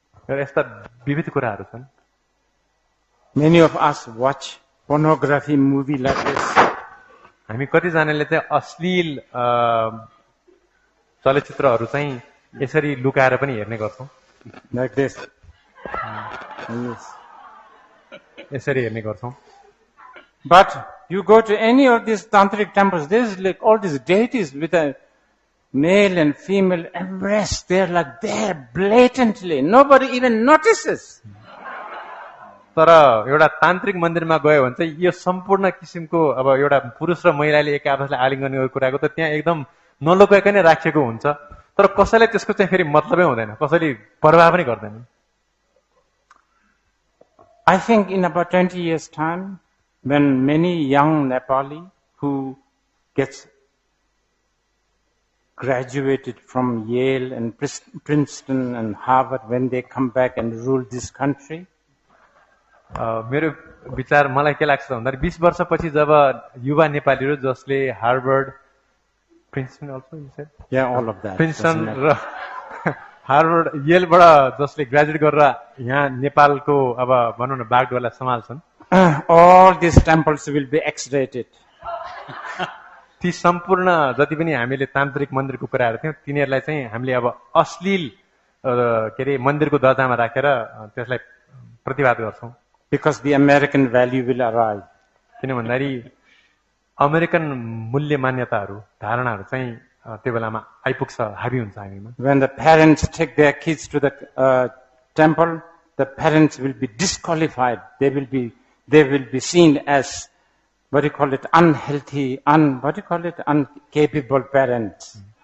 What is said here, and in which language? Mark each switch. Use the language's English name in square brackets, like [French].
[Nepali] र यस्ता विविध कुराहरू छन्। [English] Many of us watch pornography movie like this. [Nepali] हामी कतिजनाले चाहिँ अश्लील चलचित्रहरू चाहिँ यसरी लुकाएर पनि हेर्ने गर्छौँ, [English] Like this. Yes. [Nepali] यसरी हेर्ने गर्छौँ। [English] But you go to any of these tantric temples, there's like all these deities with a male and female embrace. They're like there blatantly. Nobody even notices. [Nepali] तर एउटा तान्त्रिक मन्दिरमा गयो भने चाहिँ यो सम्पूर्ण किसिमको अब एउटा पुरुष र महिलाले एक आपसलाई आलिङ्गन गरेको कुराको त त्यहाँ एकदम नलुकाइकन राखिएको हुन्छ, तर कसैलाई त्यसको चाहिँ फेरि मतलबै हुँदैन, कसैले परवाह पनि गर्दैन। [English] I think in about 20 years' time, when many young Nepali who gets graduated from Yale and Princeton and Harvard, when they come back and rule this country, [Nepali] मेरो विचार मलाई के लाग्छ भन्दा 20 वर्षपछि जब युवा नेपालीहरू जसले Harvard, Princeton [English] Also you said, yeah, all of that. [Nepali] Princeton र हार्वर्ड येलबाट जसले ग्रेजुएट गरेर यहाँ नेपालको अब भनौँ न बागडोरलाई सम्हाल्छन्, [English] all these temples will be X-rated. [Nepali] ती सम्पूर्ण जति पनि हामीले तान्त्रिक मन्दिरको कुराहरू थियौँ तिनीहरूलाई चाहिँ हामीले अब अश्लील के अरे मन्दिरको दर्जामा राखेर त्यसलाई प्रतिवाद गर्छौँ। [English] Because the American value will arrive. [Nepali] किन भन्दाखेरि अमेरिकन मूल्य मान्यताहरू धारणाहरू चाहिँ त्यो बेलामा आइपुग्छ, हाबी हुन्छ हामीमा। [English] When the parents take their kids to the temple, the parents will be disqualified. They will be seen as, what do you call it, unhealthy, uncapable parents.